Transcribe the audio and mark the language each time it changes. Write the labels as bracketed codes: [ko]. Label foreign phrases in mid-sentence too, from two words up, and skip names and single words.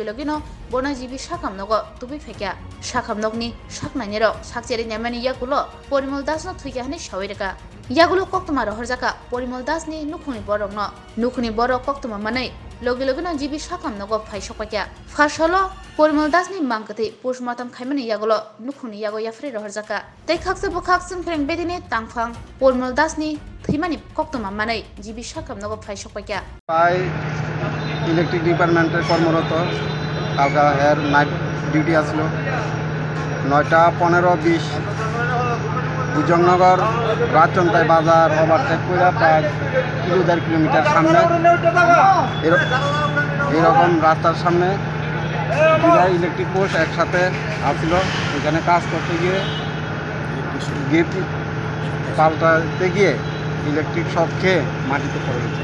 [trp] लगेनो बनजिबि साखाम नगो तुबि फेक्या साखाम नगनि साखनायनि रक साकचेरि नेमानि यागुलो परिमल दासनो थैका हने सावैरका यागुलो कक्तमा रहरजाका परिमल दासनि नुखुनि बरंनो नुखुनि बरक कक्तमा मानै लगे लगेनो जिबि साखाम नगो फाइसकपाक्या फारसलो परिमल दासनि मांकथै पोस्टमार्टम खायमानि यागुलो नुखुनि यागो याफ्रे रहरजाका तै खाकसे बखाक जों फेरें बेदिने तांफां परिमल दासनि थैमानि कक्तमा मानै जिबि साखाम नगो फाइसकपाक्या [bn] ইলেকট্রিক ডিপার্টমেন্টে কর্মরত কালকা এর নাইট ডিউটি আসলো 9টা 15-20 বুজংনগর রাজচন্তাই বাজার ওভারটেক করে প্রায় 1.5 কিলোমিটার সামনে এরকম রাস্তার সামনে দুটা ইলেকট্রিক পোস্ট একসাথে আসছিল এখানে কাজ করতে গিয়ে গেট পাল্টাতে গিয়ে ইলেকট্রিক শক খেয়ে মাটিতে পড়ে গেছে।